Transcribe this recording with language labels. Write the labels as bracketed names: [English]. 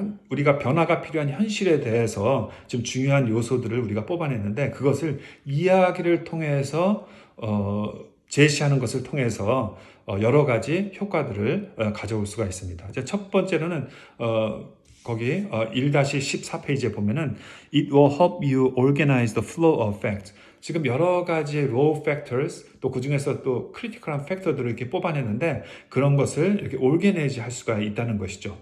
[Korean] 우리가 변화가 필요한 현실에 대해서 좀 중요한 요소들을 우리가 뽑아냈는데, 그것을 이야기를 통해서 제시하는 것을 통해서 여러 가지 효과들을 가져올 수가 있습니다. 첫 번째로는 거기 1-14페이지에 보면은 [English] It will help you organize the flow of facts. [Korean] 지금 여러 가지 [English] raw factors, [Korean] 또 그 중에서 또 크리티컬한 팩터들을 이렇게 뽑아내는데, 그런 것을 이렇게 organize 할 수가 있다는 것이죠.